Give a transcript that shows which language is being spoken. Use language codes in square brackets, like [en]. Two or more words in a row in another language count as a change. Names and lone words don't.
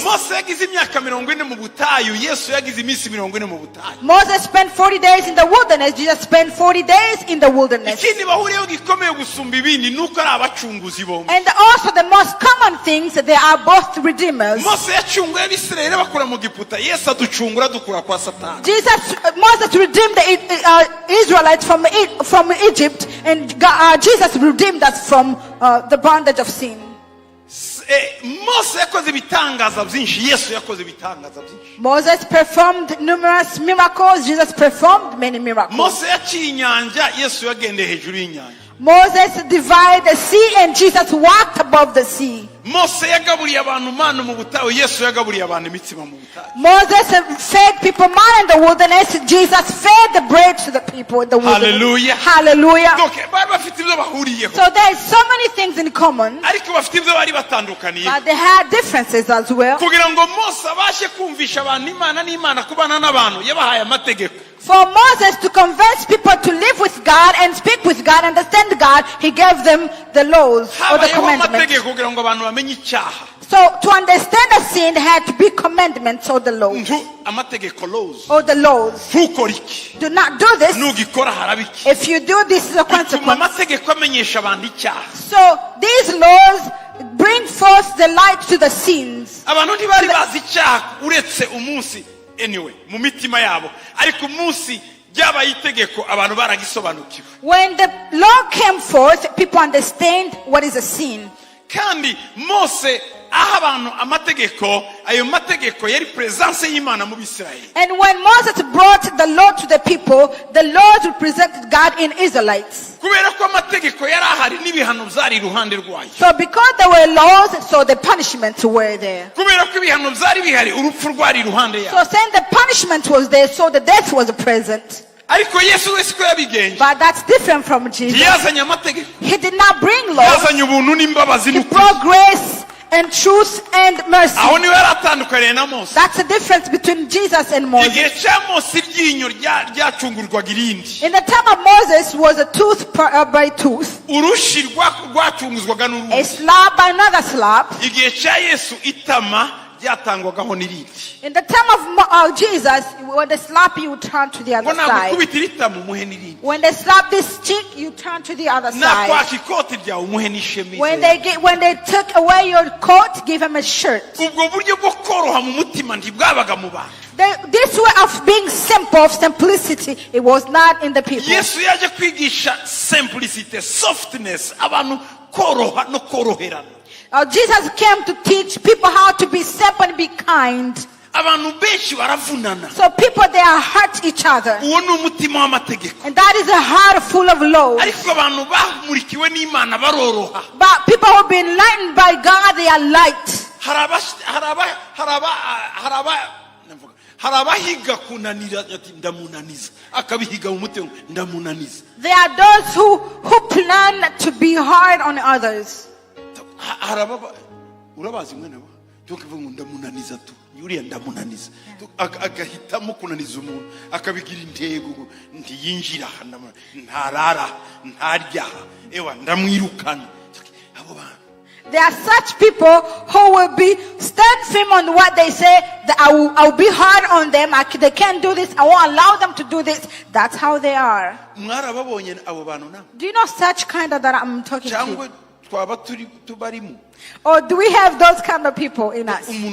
[rw] Mose yagize imyaka 40 mu butayu, Yesu yagize iminsi 40 mu butayu. [en] Moses spent 40 days in the wilderness. Jesus spent 40 days in the wilderness. [rw] Ikindi bahuriyeho gikomeye gusumba ibindi nuko ari abacunguzi bombi. [en] And also the most common things, they are both redeemers. [rw] Mose yacunguye Abisirayeli bakura mu Giputa, Yesu aducungura dukura kwa Satani. [en] Moses redeemed the Israelites from Egypt, and Jesus redeemed us from the bondage of sin. [rw] Mose yakoze ibitangaza byinshi, Yesu yakoze ibitangaza byinshi. [en] Moses performed numerous miracles. Jesus performed many miracles. [rw] Mose yaciye inyanja, Yesu yagendeye hejuru y'inyanja. [en] Moses divided the sea, and Jesus walked above the sea. [rw] Mose yagaburiye abantu manu mu butayu, Yesu yagaburiye abantu imitsima mu butayu. [en] Moses fed people manna in the wilderness. Jesus fed the bread to the people in the wilderness. Hallelujah. Hallelujah. [rw] Donc bari bafite ibyo bahuriyeho. [en] So there is so many things in common, [rw] Ariko bafite ibyo bari batandukaniye. [en] but they had differences as well. [rw] Kugira ngo Mose abashe kumvisha abantu Imana n'Imana kubana n'abantu, yabahaye amategeko. [en] For Moses to convince people to live with God and speak with God, understand God, he gave them the laws or the [rw] Habayeho [en] commandments. [rw] amategeko kugira ngo abantu bamenye icyaha. [en] So to understand a sin, there had to be commandments or the laws. [rw] Amategeko laws. [en] Or the laws. [rw] Ntukore iki. [en] Do not do this. [rw] Nugikora haraba iki. [en] If you do, this is a [rw] Bituma [en] consequence. [rw] amategeko amenyesha abantu icyaha. [en] So these laws bring forth the light to the sins. [rw] Abantu ntibari bazi icyaha uretse umunsi anyway mu mitima yabo, ariko umunsi ryabaye itegeko abantu baragisobanukiwe. [en] When the law came forth, people understand what is a sin. [rw] Kandi Mose aha abantu amategeko, ayo mategeko yari presence y'Imana mu Bisirayeli. [en] And when Moses brought the law to the people, the laws represented God in Israelites. [rw] Kubera ko amategeko yari ahari n'ibihano byari iruhande rwayo. [en] So because there were laws, so the punishments were there. [rw] Kubera ko ibihano byari bihari, urupfu rwari iruhande [en] So [rw] yabo. [en] saying the punishment was there, so the death was present. [rw] Ariko Yesu wese ko yabigenje, [en] But that's different from Jesus. [rw] yazanye amategeko, [en] He did not bring laws. [rw] yazanye ubuntu n'imbabazi [en] He [rw] n'ukuri. [en] brought grace and truth and mercy. [rw] Aho niwe yaratandukaniye na Mose. [en] That's the difference between Jesus and Moses. [rw] Igihe cya Mose iryinyo ryacungurwaga irindi, [en] In the time of Moses was a tooth by tooth, [rw] urushi rwacunguzwaga [en] a [rw] n'urundi. [en] slab by another slab. [rw] Igihe cya Yesu itama ryatangwagaho n'irindi. [en] In the time of Jesus, when they slap you, you turn to the [rw] Ngo [en] other side. [rw] nagukubitira itama umuhe n'irindi. [en] When they slap this cheek, you turn to the other side. [rw] Nakwaka ikoti ryawe umuhe n'ishemize. [en] When they took away your coat, give him a shirt. [rw] Ubwo buryo bwo koroha mu mutima ntibwabaga mu bantu. [en] This way of being simple, of simplicity, it was not in the people. [rw] Yesu yaje kwigisha [en] simplicity, softness, [rw] abantu koroha no koroherana. [en] Jesus came to teach people how to be simple and be kind. [rw] Abantu benshi baravunana. [en] So people, they are hurt each other. [rw] Uwo ni umutima w'amategeko. [en] And that is a heart full of laws. [rw] Ariko abantu bamurikiwe n'Imana baroroha. [en] But people who have been enlightened by God, they are light. [rw] Hari abahiga kunanira ati ndamunaniza, akabihiga mu mutima ndamunaniza. [en] There are those who plan to be hard on others. [rw] Urabazi mwene wa tukivuga ndamunaniza tu yuriya ndamunaniza agahitamo kunaniza umuntu akabigira intego ntiyinjira ntarara ntarya ewa ndamwirukana abo bantu. [en] There are such people who will be stand firm on what they say, that I'll be hard on them, they can't do this, I won't allow them to do this. That's how they are. Do you know such kind of that I'm talking to? Or do we have those kind of people in us?